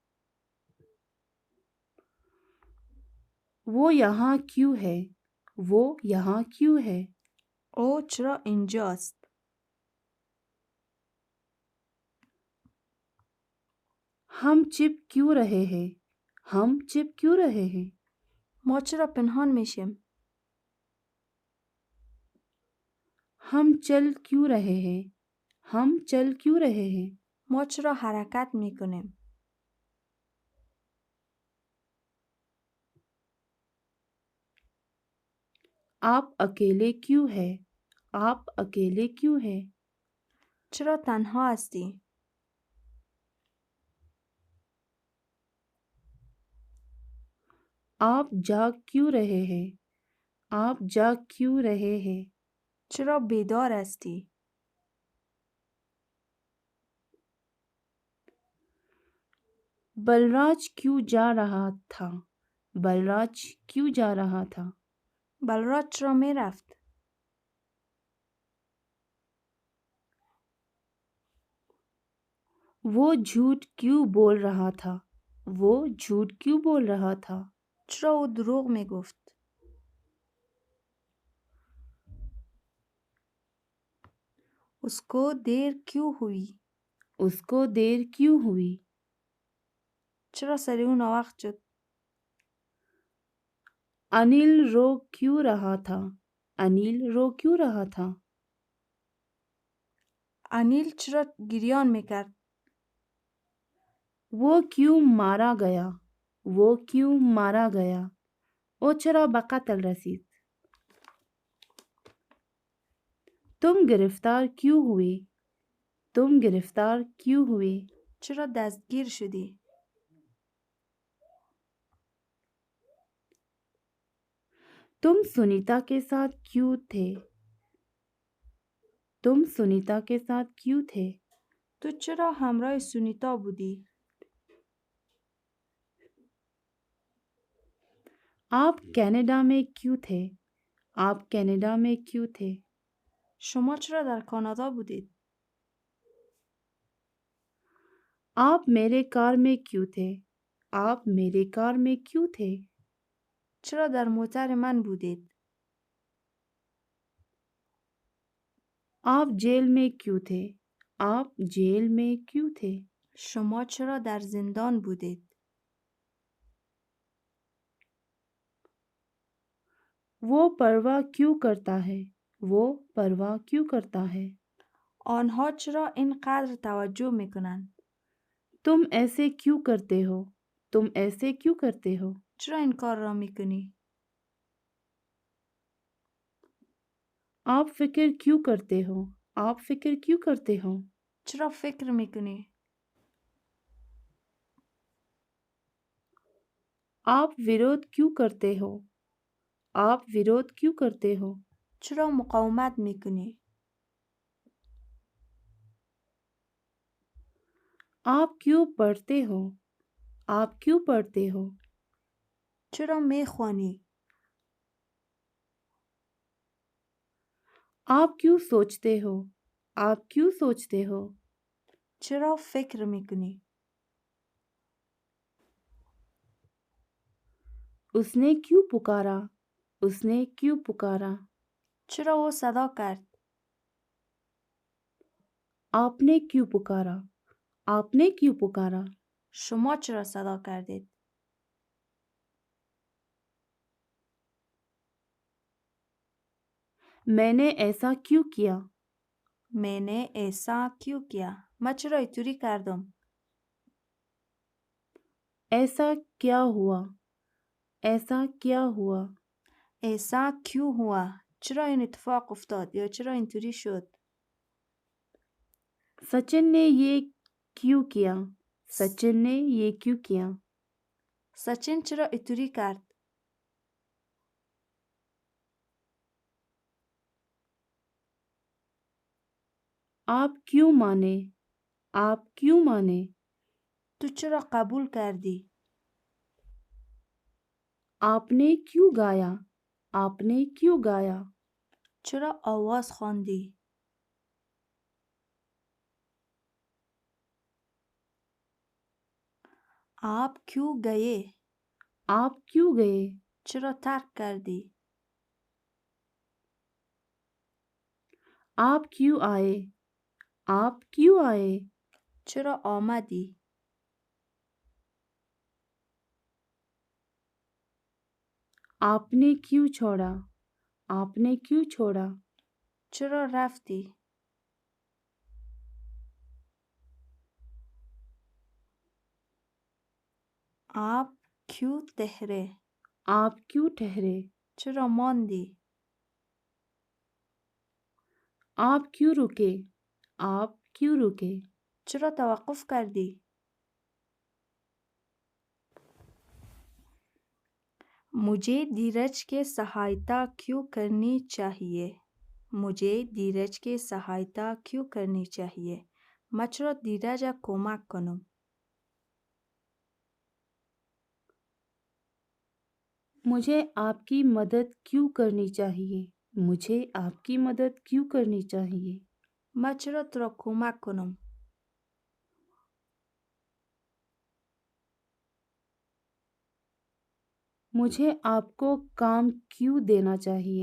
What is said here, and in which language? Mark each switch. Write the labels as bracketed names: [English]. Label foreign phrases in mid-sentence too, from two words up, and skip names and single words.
[Hindi] वो यहाँ क्यों है? वो यहाँ क्यों है? [Persian] او چرا اینجاست؟ [Hindi] हम छिप क्यों रहे हैं? हम छिप क्यों रहे हैं? [Persian] ما چرا پنهان میشیم؟ [Hindi] हम चल क्यों रहे हैं? हम चल क्यों रहे हैं? [Persian] ما چرا حرکت میکنیم؟ [Hindi] आप अकेले क्यों हैं? आप अकेले क्यों हैं? [Persian] چرا تنها هستی؟ [Hindi] आप जाग क्यों रहे हैं? आप जाग क्यों रहे हैं? [Persian] چرا بیدار هستی؟ [Hindi] बलराज क्यों जा रहा था? बलराज क्यों जा रहा था? [Persian] بلراج چرا میرفت؟ [Hindi] वो झूठ क्यों बोल रहा था? वो झूठ क्यों बोल रहा था? [Persian] چرا او دروغ میگفت؟ [Hindi] उसको देर क्यों हुई؟ उसको देर क्यों हुई? [Persian] چرا سری اون وقت شد؟ [Hindi] अनिल रो क्यों रहा था? अनिल रो क्यों रहा था? [Persian] انیل چرا گریان میکرد؟ [Hindi] वो क्यों मारा गया? वो क्यों मारा गया? [Persian] او چرا به قتل رسید. [Hindi] तुम गिरफ्तार क्यों हुए? तुम गिरफ्तार क्यों हुए? [Persian] چرا دستگیر شدی؟ [Hindi] तुम सुनीता के साथ क्यों थे? तुम सुनीता के साथ क्यों थे? [Persian] تو چرا همراه سونیتا بودی؟ [Hindi] आप कनाडा में क्यों थे? आप कनाडा में क्यों थे? [Persian] شما چرا در کانادا بودید؟ [Hindi] आप मेरे कार में क्यों थे? आप मेरे कार में क्यों थे? [Persian] چرا در موتر من بودید؟ [Hindi] आप जेल में क्यों थे? आप जेल में क्यों थे? [Persian] شما چرا در زندان بودید؟ [Hindi] वो परवाह क्यों करता है? वो परवाह क्यों करता है? [Persian] آنها چرا اینقدر توجه میکنند؟ [Hindi] तुम ऐसे क्यों करते हो? तुम ऐसे क्यों करते हो? [Persian] چرا این کار را میکنی؟ [Hindi] आप फिक्र क्यों करते हो? आप फिक्र क्यों करते हो? [Persian] چرا فکر میکنی؟ [Hindi] आप विरोध क्यों करते हो? आप विरोध क्यों करते हो? [Persian] چرا مقاومت میکنی؟ [Hindi] आप क्यों पढ़ते हो? आप क्यों पढ़ते हो? [Persian] چرا میخوانی؟ [Hindi] आप क्यों सोचते हो? आप क्यों सोचते हो? [Persian] چرا فکر میکنی؟ [Hindi] उसने क्यों पुकारा? उसने क्यों पुकारा? [Persian] چرا او صدا کرد؟ [Hindi] आपने क्यों पुकारा? आपने क्यों पुकारा? [Persian] شما چرا صدا کردید؟ [Hindi] मैंने ऐसा क्यों किया? मैंने ऐसा क्यों किया؟ [Persian] من چرا اینطوری کردم؟ [Hindi] ऐसा क्या हुआ? ऐसा क्या हुआ? ऐसा क्यों हुआ؟ [Persian] چرا این اتفاق افتاد یا چرا اینطوری شد؟ [Hindi] सचिन ने ये क्यों किया? सचिन ने ये क्यों किया? [Persian] سچین چرا اینطوری کرد؟ [Hindi] आप क्यों माने? आप क्यों माने? [Persian] تو چرا قبول کردی؟ [Hindi] आपने क्यों गाया? आपने क्यों गाया? [Persian] چرا آواز خواندی؟ [Hindi] आप क्यों गए؟ आप क्यों गए? [Persian] چرا ترک کردی؟ [Hindi] आप क्यों आए? आप क्यों आए? [Persian] چرا آمدی؟ [Hindi] आपने क्यों छोड़ा? आपने क्यों छोड़ा? [Persian] چرا رفتی؟ [Hindi] आप क्यों ठहरे؟ आप क्यों ठहरे? [Persian] چرا ماندی؟ [Hindi] आप क्यों रुके? आप क्यों रुके? [Persian] چرا توقف کردی؟ [Hindi] मुझे धीरज के सहायता क्यों करनी चाहिए؟ मुझे धीरज के सहायता क्यों करनी चाहिए؟ [Persian] من چرا धीरज را کمک کنم؟ [Hindi] मुझे आपकी मदद क्यों करनी चाहिए? मुझे आपकी मदद क्यों करनी चाहिए? [Persian] من چرا تو را کمک کنم؟ [Hindi] मुझे आपको काम क्यों देना चाहिए?